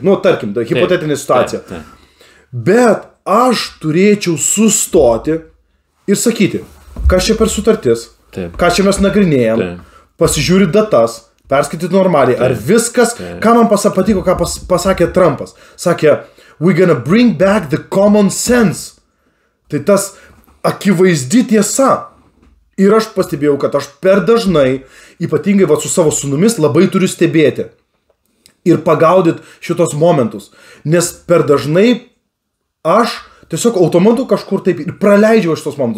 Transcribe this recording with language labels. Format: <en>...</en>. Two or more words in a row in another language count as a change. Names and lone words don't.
<lt>Tarkim, hipotetinė situacija. Bet aš turėčiau sustoti ir sakyti, kas čia per sutartis, ką čia mes nagrinėjom, pasižiūri datas, perskaityti normaliai, ar viskas, ką man patiko, ką pasakė Trumpas. Sakė,</lt> <en>we're gonna bring back the common sense.</en> <lt>Tai tas akivaizdi tiesa. Ir aš pastebėjau, kad aš per dažnai, ypatingai su savo sūnumis, labai turiu stebėti ir pagaudyti šitos momentus. Nes per dažnai aš tiesiog automatu kažkur taip ir praleidžiau šitos momentus.</lt>